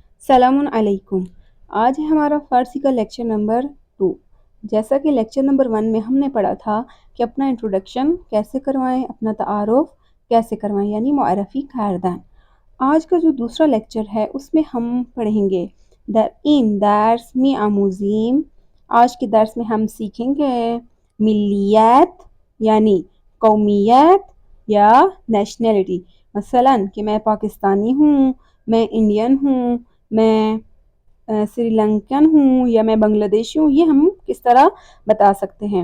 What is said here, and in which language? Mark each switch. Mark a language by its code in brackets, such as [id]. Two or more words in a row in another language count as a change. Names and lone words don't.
[ur] السلام علیکم۔ آج ہے ہمارا فارسی کا لیکچر نمبر 2۔ جیسا کہ لیکچر نمبر 1 میں ہم نے پڑھا تھا کہ اپنا انٹروڈکشن کیسے کروائیں، اپنا تعارف کیسے کروائیں، [fa] یعنی معرفی کردن۔ [ur] آج کا جو دوسرا لیکچر ہے اس میں ہم پڑھیں گے [fa] این درس می آموزیم۔ [ur] آج کے درس میں ہم سیکھیں گے ملیت یعنی قومیت یا نیشنلٹی، مثلا کہ میں پاکستانی ہوں، میں انڈین ہوں، میں سری لنکن ہوں یا میں بنگلہ دیشی ہوں، یہ ہم کس طرح بتا سکتے ہیں۔